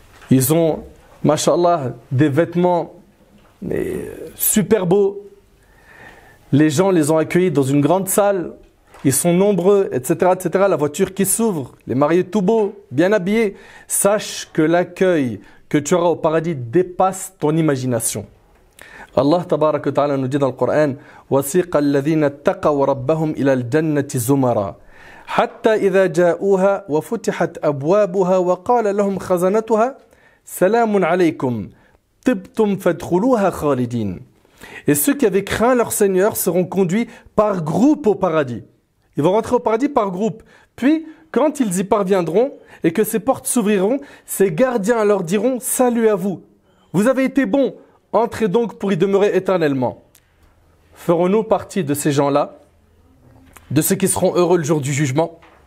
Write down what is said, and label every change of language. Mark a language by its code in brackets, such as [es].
[fr] Ils ont, mashallah, des vêtements super beaux. Les gens les ont accueillis dans une grande salle. Ils sont nombreux, etc., etc. La voiture qui s'ouvre, les mariés tout beaux, bien habillés. Sache que l'accueil que tu auras au paradis dépasse ton imagination. [ar] Allah tabaraka wa ta'ala [fr] nous dit dans le Coran [ar] وَسِيقَ الَّذِينَ اتَّقَوْا رَبَّهُمْ إِلَى الْجَنَّةِ زُمَرًا حَتَّى إِذَا جَاءُوهَا وَفُتِحَتْ أَبْوَابُهَا وَقَالَ لَهُمْ خَزَنَتُهَا سَلَامٌ عَلَيْكُمْ طِبْتُمْ فَادْخُلُوهَا خَالِدِينَ. [fr] Et ceux qui avaient craint leur Seigneur seront conduits par groupe au paradis. Ils vont rentrer au paradis par groupe. Puis, quand ils y parviendront et que ces portes s'ouvriront, ces gardiens leur diront « Salut à vous, vous avez été bons, entrez donc pour y demeurer éternellement. » Ferons-nous partie de ces gens-là, de ceux qui seront heureux le jour du jugement?